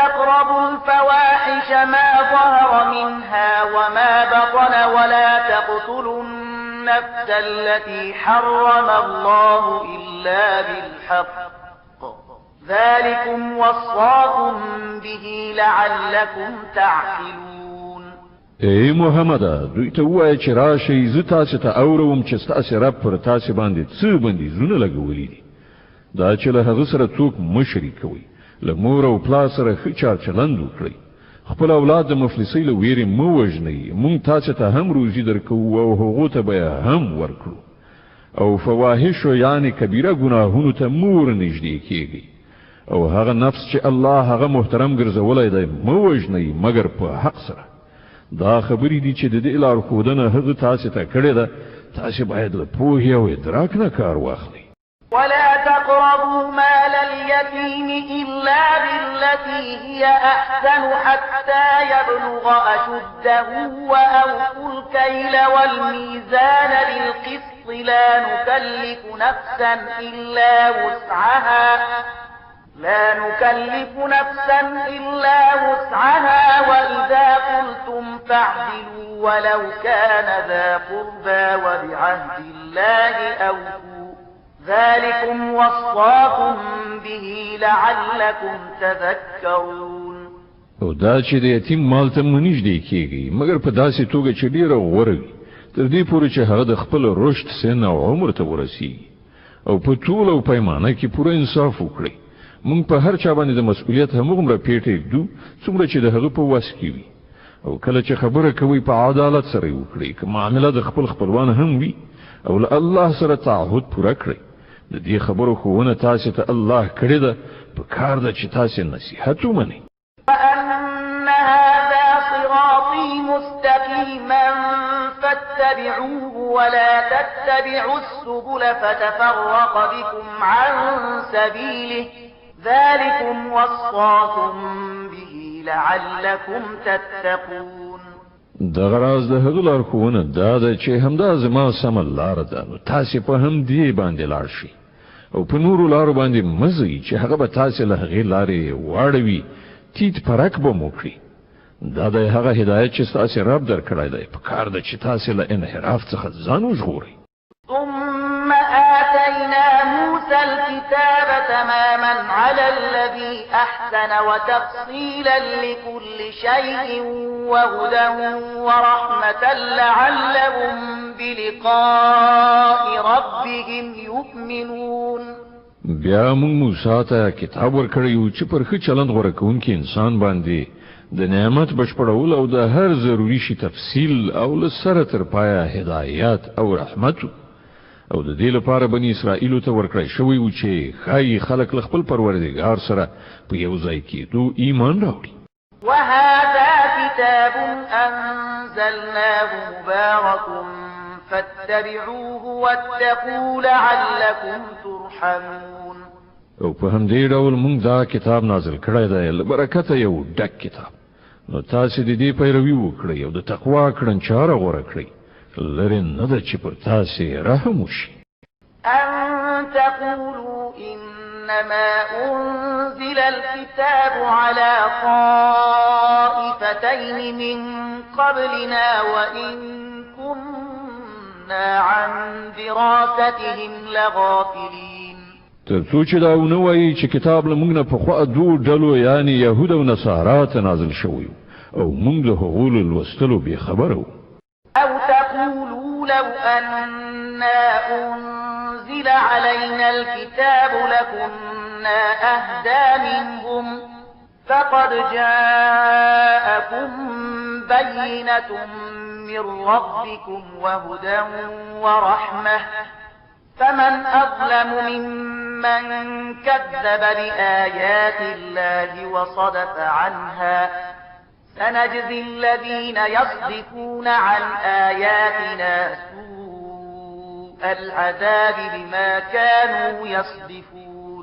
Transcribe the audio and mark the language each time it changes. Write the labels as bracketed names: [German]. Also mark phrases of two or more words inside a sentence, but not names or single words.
[Arabic] ولا تقتلوا النفس التي حرم الله إلا بالحق ذلكم وصاكم به لعلكم تعقلون. [Pashto] ای محمد دوی ته وایه چې راشئ زه تاسو ته اورم چې ستاسې رب پر تاسې باندې څه بندیزونه لګولي دي. دا چې له هغه سره څوک مه شریکوئ، له مور او پلار سره ښه چارچلند وکړئ، خپل اولاد د مفلسۍ له ویرې مه وژنئ، موږ تاسو ته هم روزي درکوو او هغو ته به هم ورکړو. او فواحشو یعنې کبیره ګناهونو ته مه ورنږدې کیږئ او هغه نفس چې الله هغه محترم ګرځولی دی مه وژنئ مګر په حق سره. دا خبرې دي چې د دې لارښودنه هغه تاسو ته کړې ده. تاسو باید له پوهې او ادراک نه کار واخلئ. [Arabic] ولا تقربوا مال اليتيم إلا بالتي هي أحسن حتى يبلغ أشده وأوفوا الكيل والميزان بالقسط لا نكلف نفسا إلا وسعها وإذا قلتم فاعدلوا ولو كان ذا قربى وبعهد الله أوفوا ذلكم وصاكم به لعلكم تذكرون. [Pashto] او دا چې د یتیم مال ته منږدې کیږي مګر په داسې توګه چې ډیره غوره وي تر دې پورې چې هغه د خپل رشد سن او عمر ته ورسیږي او په ټول او پیمانه کې پوره انصاف وکړي. موږ په هر چا باندې د مسؤلیت همغومره پیټې ږدو څومره چې د هغه په وس کې وي او کله چې خبره کوي په عدالت سره وکړي که معامله د خپل خپلوان هم وي او له الله سره تعهد پوره کړئ. د دې خبرو ښوونه تاسو ته الله کړې ده په کار ده چې تاسو نصیحت ومنئ. [Arabic] وأن هذا صراطي مستقيما فاتبعوه ولا تتبعوا السبل فتفرق بكم عن سبيله ذلكم وصاكم به لعلكم تتقون. [Pashto] دغه راز د هغه لارښوونه دا ده چې همدا زما سمه لاره ده نو تاسې په همدې باندې لاړ شئ او په نورو لارو باندې مه ځئ چې هغه به تاسې له هغې لارې واړوي، تیت پرک به مو کړي. دا د هغه هدایت چې ستاسې رب درکړی دی په کار ده چې تاسې له انحراف څخه ځان وژغورئ. [Arabic] ثم آتينا موسى الكتاب تماما على الذي أحسن وتفصيلا لكل شيء وهدى ورحمة لعلهم بلقاء ربهم يؤمنون. [Pashto] بیا موږ موسی ته کتاب ورکړی چې پر ښه چلند غوره کوونکي انسان باندې د نعمت بشپړول او د هر ضروري شي تفصیل او له سره تر پایه هدایت او رحمت او د دې لپاره بنی اسرائیل ته ورکړی شوی و چې ښایي خلک له خپل پروردګار سره په یو ځای کېدو ایمان راوړي. [Arabic] وهذا كتاب أنزلناه مبارك فاتبعوه واتقوا لعلكم ترحمون. [Pashto] او په همدې ډول موږ دا کتاب نازل کړی دی له برکته یو ډک کتاب، نو تاسو د دې پیروي وکړئ او د تقوا کړنچاره غوره کړئ، لرې نه ده چې پر تاسو رحم وشي. [Arabic] أن تقولوا إنما أنزل الكتاب على طائفتين من قبلنا وإن كنا عن دراستهم لغافلين. [Pashto] تر څو چې دا ونه وایي چې کتاب له موږ نه پخوا دوه ډلو یعنی یهود او نصارا ته نازل شوی او موږ له هغو له لوستلو بې خبره وو. [Arabic] أو تقولوا لو أنا أنزل علينا الكتاب لكنا أهدى منهم فقد جاءكم بينة من ربكم وهدى ورحمة فمن أظلم ممن كذب بآيات الله وصدف عنها سنجزي الذين يصدفون عن آياتنا سوء العذاب بما كانوا يصدفون.